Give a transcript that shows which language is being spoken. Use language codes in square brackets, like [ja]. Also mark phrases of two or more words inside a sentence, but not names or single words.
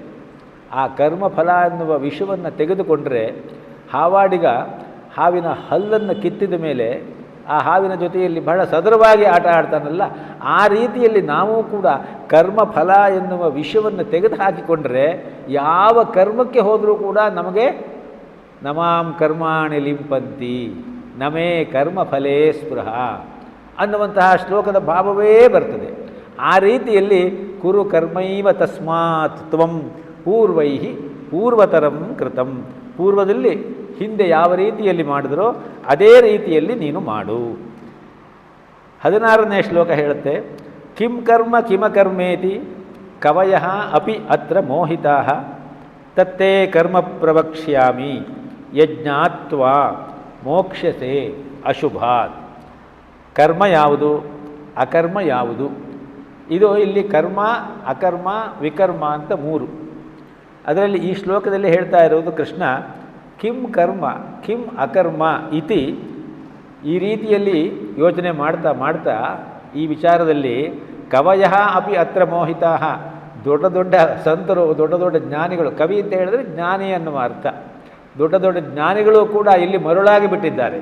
[kn] ಆ ಕರ್ಮಫಲ ಎನ್ನುವ ವಿಷವನ್ನು ತೆಗೆದುಕೊಂಡರೆ ಹಾವಾಡಿಗ ಹಾವಿನ ಹಲ್ಲನ್ನು ಕಿತ್ತಿದ ಮೇಲೆ ಆ ಹಾವಿನ ಜೊತೆಯಲ್ಲಿ ಬಹಳ ಸದೃಢವಾಗಿ ಆಟ ಆಡ್ತಾನಲ್ಲ, ಆ ರೀತಿಯಲ್ಲಿ ನಾವು ಕೂಡ ಕರ್ಮಫಲ ಎನ್ನುವ ವಿಷವನ್ನು ತೆಗೆದು ಹಾಕಿಕೊಂಡ್ರೆ ಯಾವ ಕರ್ಮಕ್ಕೆ ಹೋದರೂ ಕೂಡ ನಮಗೆ [sa] ನಮಾಂ ಕರ್ಮಾಣಿ ಲಿಂಪಂತಿ ನಮೇ ಕರ್ಮಫಲೇ ಸ್ಪೃಹ [kn] ಅನ್ನುವಂತಹ ಶ್ಲೋಕದ ಭಾವವೇ ಬರ್ತದೆ. [sa] ಆ ರೀತಿಯಲ್ಲಿ ಕುರು ಕರ್ಮೈವ ತಸ್ಮಾತ್ ತ್ವಂ ಪೂರ್ವೈಃ ಪೂರ್ವತರಂ ಕೃತಂ, [kn] ಪೂರ್ವದಲ್ಲಿ ಹಿಂದೆ ಯಾವ ರೀತಿಯಲ್ಲಿ ಮಾಡಿದರೋ ಅದೇ ರೀತಿಯಲ್ಲಿ ನೀನು ಮಾಡು. 16ನೇ ಶ್ಲೋಕ ಹೇಳುತ್ತೆ. [sa] ಕಿಂ ಕರ್ಮ ಕಿಮಕರ್ಮೇತಿ ಕವಯಃ ಅಪಿ ಅತ್ರ ಮೋಹಿತಾಃ ತತ್ತೇ ಕರ್ಮ ಪ್ರವಕ್ಷ್ಯಾಮಿ ಯಜ್ಞಾತ್ವಾ ಮೋಕ್ಷ್ಯಸೆ ಅಶುಭಾತ್. [kn] ಕರ್ಮ ಯಾವುದು, ಅಕರ್ಮ ಯಾವುದು? ಇದು ಇಲ್ಲಿ ಕರ್ಮ, ಅಕರ್ಮ, ವಿಕರ್ಮ ಅಂತ 3. ಅದರಲ್ಲಿ ಈ ಶ್ಲೋಕದಲ್ಲಿ ಹೇಳ್ತಾ ಇರೋದು ಕೃಷ್ಣ [sa] ಕಿಂ ಕರ್ಮ ಕಿಂ ಅಕರ್ಮ ಇತಿ, [kn] ಈ ರೀತಿಯಲ್ಲಿ ಯೋಚನೆ ಮಾಡ್ತಾ ಮಾಡ್ತಾ ಈ ವಿಚಾರದಲ್ಲಿ [sa] ಕವಯಃ ಅಪಿ ಅತ್ರ ಮೋಹಿತಾಃ, [kn] ದೊಡ್ಡ ದೊಡ್ಡ ಸಂತರು, ದೊಡ್ಡ ದೊಡ್ಡ ಜ್ಞಾನಿಗಳು, ಕವಿ ಅಂತ ಹೇಳಿದ್ರೆ ಜ್ಞಾನಿ ಅನ್ನುವ ಅರ್ಥ, ದೊಡ್ಡ ದೊಡ್ಡ ಜ್ಞಾನಿಗಳು ಕೂಡ ಇಲ್ಲಿ ಮರುಳಾಗಿ ಬಿಟ್ಟಿದ್ದಾರೆ.